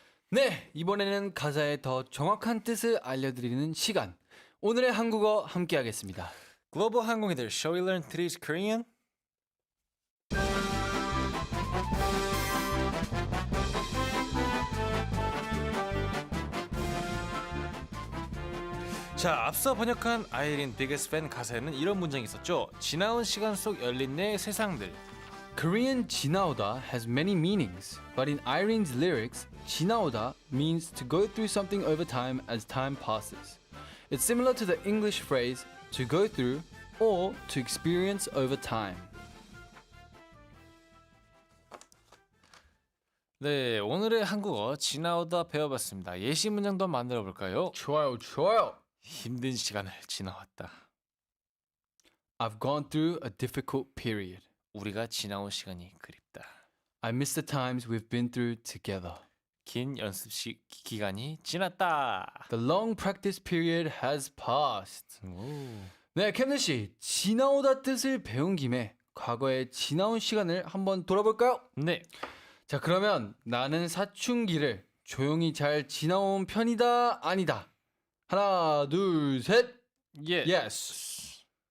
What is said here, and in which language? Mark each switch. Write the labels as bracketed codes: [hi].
[ko] 네, 이번에는 가사의 더 정확한 뜻을 알려드리는 시간. 오늘의 한국어 함께하겠습니다. 글로벌 항공이들, [en] shall we learn today's Korean? [ko] 자, 앞서 번역한 아이린 비게스트 팬 가사에는 이런 문장이 있었죠. 지나온 시간 속 열린 내 세상들. [en] Korean 지나오다 has many meanings, but in Irene's lyrics, 지나오다 means to go through something over time as time passes. It's similar to the English phrase to go through or to experience over time. [ko] 네, 오늘의 한국어 지나오다 배워봤습니다. 예시 문장도 만들어 볼까요? 좋아요, 좋아요. 힘든 시간을 지나왔다. [en] I've gone through a difficult period. [ko] 우리가 지나온 시간이 그립다. [en] I miss the times we've been through together. [ko] 긴 연습 기간이 지났다. [en] The long practice period has passed. [ko] 오. 네, 캠든 씨, 지나오다 뜻을 배운 김에 과거의 지나온 시간을 한번 돌아볼까요? 네. 자, 그러면 나는 사춘기를 조용히 잘 지나온 편이다, 아니다. 하나, 둘, 셋. 예. [en] Yes.